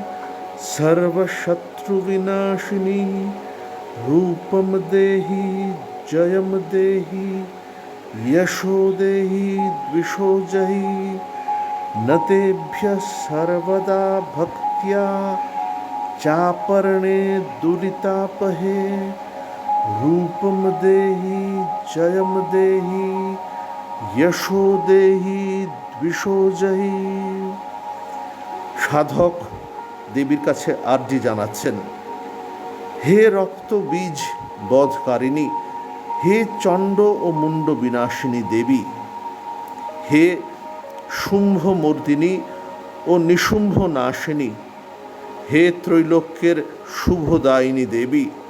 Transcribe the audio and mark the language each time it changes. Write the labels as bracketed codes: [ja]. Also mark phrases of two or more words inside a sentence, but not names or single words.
[sa] सर्वशत्रुविनाशिनी, रूपम देहि जयम देहि यशो देहि द्विषो जहि, न तेभ्यः सर्वदा भक्त्या चापरणे दुरितापहे, रूपम देहि जयम देहि यशो देहि द्विषो जहि। [bn] সাধক দেবীর কাছে আরজি জানাচ্ছেন, হে রক্ত বীজ বধকারিণী, হে চণ্ড ও মুণ্ড বিনাশিনী দেবী, হে শুম্ভমর্দিনী ও নিশুম্ভ নাশিনী, হে ত্রৈলোক্যের শুভদায়িনী দেবী,